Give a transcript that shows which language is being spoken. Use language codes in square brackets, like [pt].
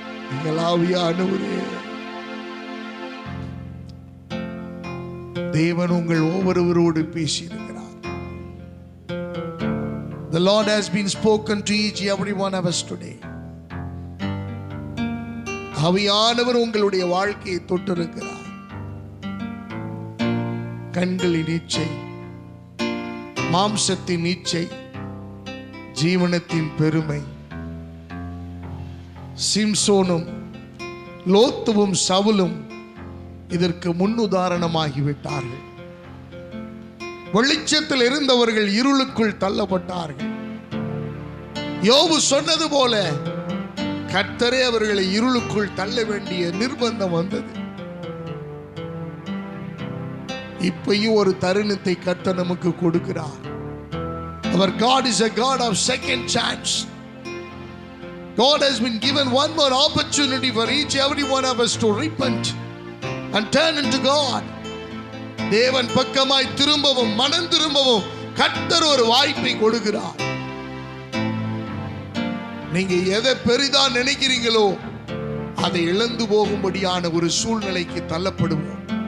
[ta] எங்கள் ஆவியானவரே, தேவன் உங்கள் ஒவ்வொருவரோடு பேசியிருக்கிறார். [en] The Lord has been spoken to each every one of us today. [ta] ஆவியானவர் உங்களுடைய வாழ்க்கையை தொட்டிருக்கிறார். கண்களின் இச்சை, மாம்சத்தின் இச்சை, ஜீவனத்தின் பெருமை. சிம்சோனும் லோத்துவும் சவுலும் இதற்கு முன்னுதாரணமாகிவிட்டார்கள். வெளிச்சத்தில் இருந்தவர்கள் இருளுக்குள் தள்ளப்பட்டார்கள். யோபு சொன்னது போல கர்த்தரே அவர்களை இருளுக்குள் தள்ள வேண்டிய நிர்பந்தம் வந்தது. இப்பயும் ஒரு தருணத்தை கர்த்தர் நமக்கு கொடுக்கிறார். [en] Our God is a God of second chance. God has been given one more opportunity for each every one of us to repent and turn into God. [ta] தேவன் பக்கமாய் திரும்பவும் மனம் திரும்பவும் கர்த்தர் ஒரு வாய்ப்பை கொடுக்கிறார். நீங்க எதை பெரிதா நினைக்கிறீங்களோ அதை இழந்து போகும்படியான ஒரு சூழ்நிலைக்கு தள்ளப்படுவோம்.